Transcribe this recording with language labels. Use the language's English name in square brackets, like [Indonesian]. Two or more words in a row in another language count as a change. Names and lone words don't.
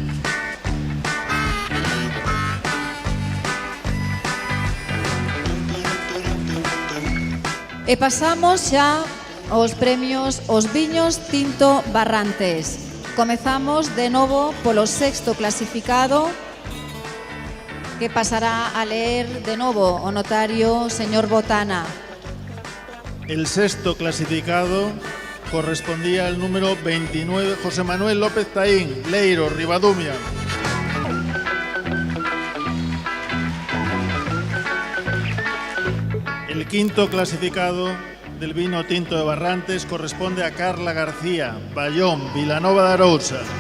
[Galician] E pasamos xa aos premios os viños tinto Barrantes. Comezamos de novo polo sexto clasificado, que pasará a leer de novo o notario señor Botana. [Spanish] El sexto clasificado correspondía al número 29, José Manuel López Taín, Leiro, Ribadumia. El quinto clasificado del vino tinto de Barrantes corresponde a Carla García, Bayón, Vilanova de Arousa.